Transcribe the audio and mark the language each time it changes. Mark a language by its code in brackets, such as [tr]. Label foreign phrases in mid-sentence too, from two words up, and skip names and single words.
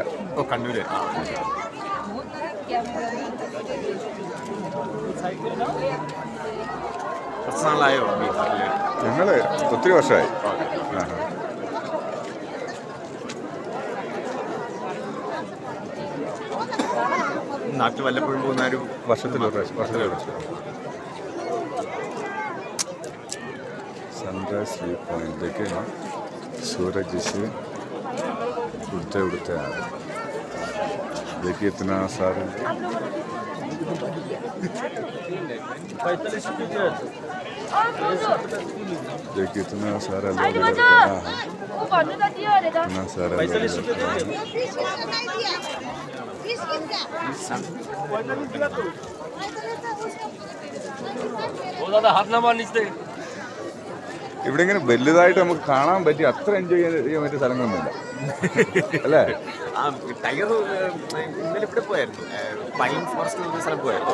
[ml] ഓ, കണ്ണൂര്. കുറച്ച് നാളായോ? ഞങ്ങൾ ഒത്തിരി വർഷമായി. നാട്ടിൽ വല്ലപ്പോഴും പോകുന്ന ഒരു വർഷത്തിലൊരു പ്രാവശ്യം. [hi] सनराइज व्यू पॉइंट देखिए, सूरज से उड़ते उड़ते आ रहे. देखिए इतना सारा, देखिए इतना सारा लोग इधर खड़ा है, इतना सारा लोग इधर खड़ा है. [ml] ഇവിടെ ഇങ്ങനെ വലുതായിട്ട് നമുക്ക് കാണാൻ പറ്റി അത്ര എൻജോയ് ചെയ്യാൻ പറ്റിയ സ്ഥലങ്ങളൊന്നുമില്ല അല്ലേ? ടൈഗർ ഇന്നലെ ഇവിടെ പോയായിരുന്നു, പൈൻ ഫോറസ്റ്റ് എന്ന സ്ഥലം പോയായിരുന്നു.